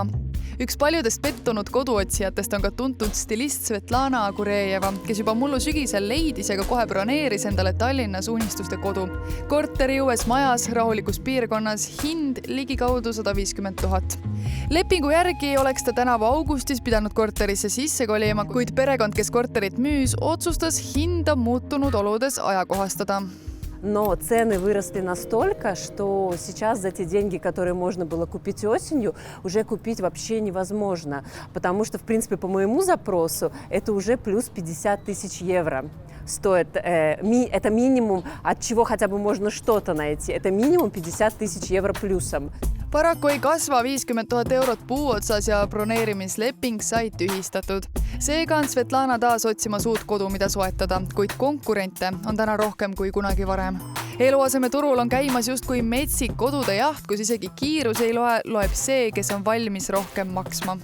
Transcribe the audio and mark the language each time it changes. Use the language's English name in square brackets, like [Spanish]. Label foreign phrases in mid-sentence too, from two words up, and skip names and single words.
[Estonian] Üks paljudest pettunud koduotsijatest on ka tuntud stilist Svetlana Agurejeva, kes juba mullu sügisel leidis ja ka kohe broneeris endale Tallinnas unistuste kodu. Korteri uues majas rahulikus piirkonnas hind ligikaudu 150 000. Lepingu järgi oleks ta tänavu augustis pidanud korterisse sisse kolima, kuid perekond, kes korterit müüs, otsustas hinda muutunud oludes ajakohastada. [Russian] Но цены выросли настолько, что сейчас за те деньги, которые можно было купить осенью, уже купить вообще невозможно. Потому что, в принципе, по моему запросу, это уже плюс 50 000 евро стоит. Это минимум, от чего хотя бы можно что-то найти. Это минимум 50 000 евро плюсом. [Estonian] Paraku ei kasva 50 000 eurot puu otsas ja broneerimisleping sai tühistatud. Seega on Svetlana taas otsimas uut kodu, mida soetada, kuid konkurente on täna rohkem kui kunagi varem. Eluaseme turul on käimas justkui metsik kodude jaht, kus isegi kiirus ei loeb see, kes on valmis rohkem maksma.